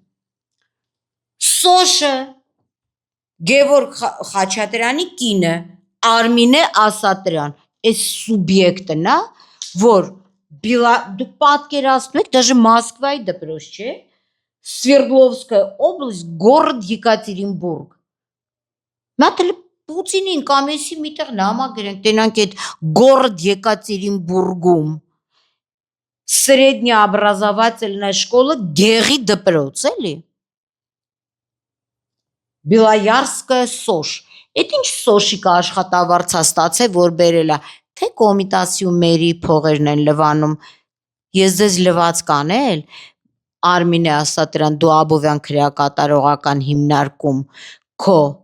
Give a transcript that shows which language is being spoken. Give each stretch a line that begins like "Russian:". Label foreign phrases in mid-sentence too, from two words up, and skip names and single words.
Armenian: Սոշը, Գևորգ Խաչատրյանի կինը, Արմինե Ասատրյան, այս սուբյեկտն է, որ դուք պատկերացնում եք, դաժե Մոսկվայի դպրոց չէ, Սվերդլովսկая область,
Russian: город Екатеринбург։
Armenian: Մատել Պուտինին կամ էսի միտեղ նամագրենք, տենանք այդ город Екатеринбургում
Russian: среднеобразовательная школа
Armenian: Գեղի դպրոց, էլի։ Белоярская ՍՕՇ։ Այդ ինչ սոշիկա աշխատավարձա ստացե, որ բերել է, թե Կոմիտասի ու մերի փողերն են լվանում։ Ես ձեզ լված կանել, Արմինե Ասատրյան, դու Աբովյան քրեակատարողական հիմնարկում քո